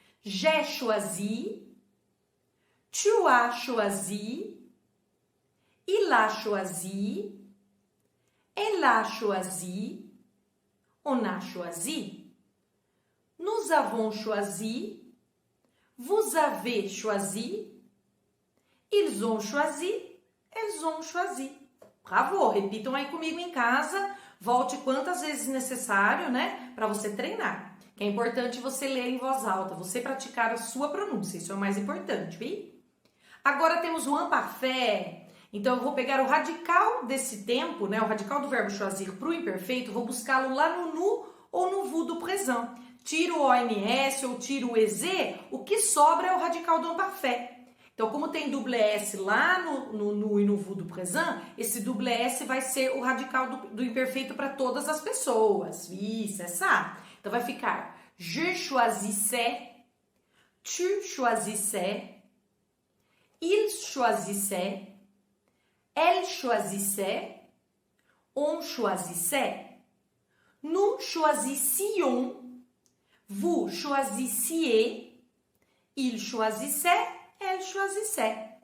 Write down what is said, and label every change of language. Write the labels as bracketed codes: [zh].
[fr] J'ai choisi, tu as choisi, il a choisi, elle a choisi, on a choisi. Nous avons choisi, vous avez choisi, ils ont choisi, elles ont choisi. Bravo! [pt] Repitam aí comigo em casa, volte quantas vezes necessário, né? Para você treinar. Que é importante você ler em voz alta, você praticar a sua pronúncia, isso é o mais importante, viu? Agora temos o imparfait. Então eu vou pegar o radical desse tempo, né? O radical do verbo choisir para o imperfeito, vou buscá-lo lá no nu ou no vous do présent. Tiro o ONS ou tiro o EZ, o que sobra é o radical do imparfait. Então, como tem double S lá no nu e no vous do présent, esse double S vai ser o radical do imperfeito para todas as pessoas. Isso, é ça. Então, vai ficar [fr] je choisissais, tu choisissais, il choisissait, elle choisissait, on choisissait. Nous choisissions, vous choisissiez, il choisissait, elle choisissait.